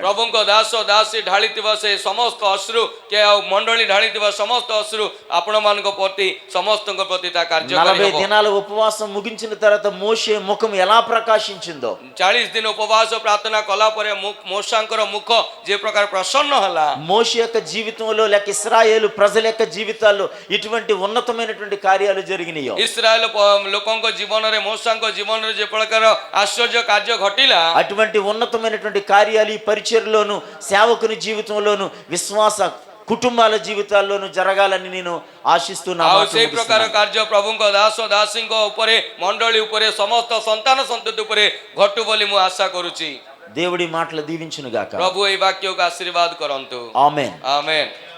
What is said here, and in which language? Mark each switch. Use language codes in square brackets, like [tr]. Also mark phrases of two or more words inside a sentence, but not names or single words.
[or] ପ୍ରଭୁଙ୍କ ଦାସ ଦାସୀ ଢାଳିଥିବା ସେ ସମସ୍ତ ଅଶ୍ରୁ କେ ଆଉ ମଣ୍ଡଳୀ ଢାଳିଥିବା ସମସ୍ତ ଅଶ୍ରୁ ଆପଣମାନଙ୍କ ପ୍ରତି ସମସ୍ତଙ୍କ ପ୍ରତି ତା କାର୍ଯ୍ୟକାରୀ 40 ହେବ। [te] దినాల ఉపవాసం ముగించిన తర్వాత మోషే ముఖం ఎలా ప్రకాశించిందో, [or] 40 ଦିନ ଉପବାସ ପ୍ରାର୍ଥନା କଲା ପରେ ମୋଶାଙ୍କର ମୁଖ ଯେ ପ୍ରକାର ପ୍ରସନ୍ନ ହେଲା, [te] మోషే యొక్క జీవితంలో లేక ఇశ్రాయేలు ప్రజల యొక్క జీవితాల్లో ఇటువంటి ఉన్నతమైనటువంటి కార్యాలు జరిగినాయో, [or] ଇସ୍ରାଏଲ ଲୋକଙ୍କ ଜୀବନରେ ମୋଶାଙ୍କ ଜୀବନରେ ଯେ ପ୍ରକାର ଆଶ୍ଚର୍ଯ୍ୟ କାର୍ଯ୍ୟ ଘଟିଲା, [te] అటువంటి ఉన్నతమైనటువంటి కార్యాలు ఈ పరిచర్లోను సేవకుని జీవితంలోను విశ్వాస కుటుంబాల జీవితాల్లోనూ జరగాలని నేను ఆశిస్తున్నాను. [or] ଆଉ ସେଇ ପ୍ରକାର କାର୍ଯ୍ୟ ପ୍ରଭୁଙ୍କ ଦାସ ଦାସୀଙ୍କ ଉପରେ ମଣ୍ଡଳୀ ଉପରେ ସମସ୍ତ ସନ୍ତାନ ସନ୍ତତି ଉପରେ ଘଟୁ ବୋଲି ମୁଁ ଆଶା କରୁଛି। [te] దేవుడి మాటలు దీవించును గాక. [or] ପ୍ରଭୁ ଏଇ ବାକ୍ୟକୁ ଆଶୀର୍ବାଦ କରନ୍ତୁ। [te] ఆమేన్. [or] ଆମେନ୍।